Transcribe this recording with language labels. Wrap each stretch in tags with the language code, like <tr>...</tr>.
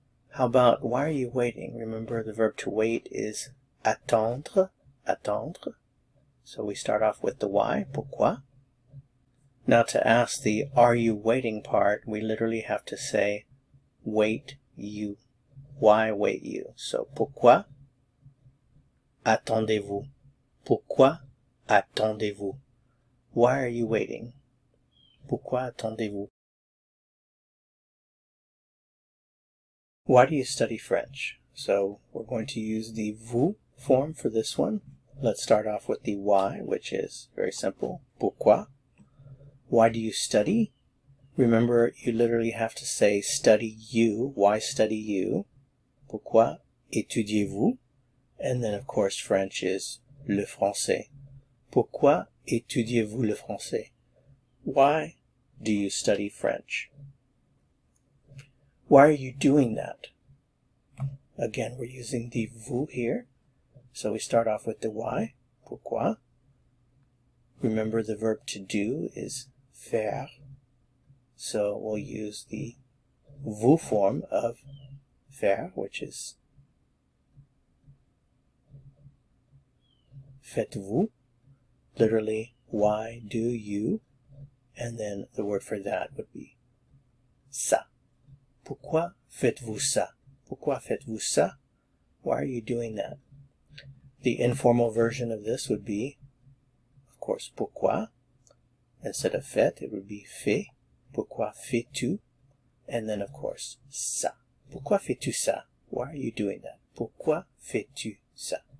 <en>How about, why are you waiting? Remember, the verb to wait is attendre, attendre. So we start off with the why, pourquoi. Now to ask the are you waiting part, we literally have to say wait you. Why wait you?</en> <fr>So pourquoi attendez-vous? Pourquoi attendez-vous?</fr> <en>Why are you waiting?</en> <fr>Pourquoi attendez-vous?</fr> <en>Why do you study French? So we're going to use the vous form for this one. Let's start off with the why, which is very simple. Pourquoi? Why do you study? Remember, you literally have to say study you. Why study you?</en> <fr>Pourquoi étudiez-vous?</fr> <en>And then, of course, French is le français.</en> <fr>Pourquoi étudiez-vous le français?</fr> <en>Why do you study French? Why are you doing that? Again, we're using the vous here. So we start off with the why, pourquoi. Remember, the verb to do is faire. So we'll use the vous form of faire, which is faites-vous. Literally, why do you? And then the word for that would be ça.</en> <fr>Pourquoi faites-vous ça? Pourquoi faites-vous ça?</fr> <en>Why are you doing that? The informal version of this would be, of course, pourquoi. Instead of faites, it would be fait.</en> <fr>Pourquoi fais-tu?</fr> <en>And then, of course, ça.</en> <fr>Pourquoi fais-tu ça?</fr> <en>Why are you doing that?</en> <fr>Pourquoi fais-tu ça?</fr>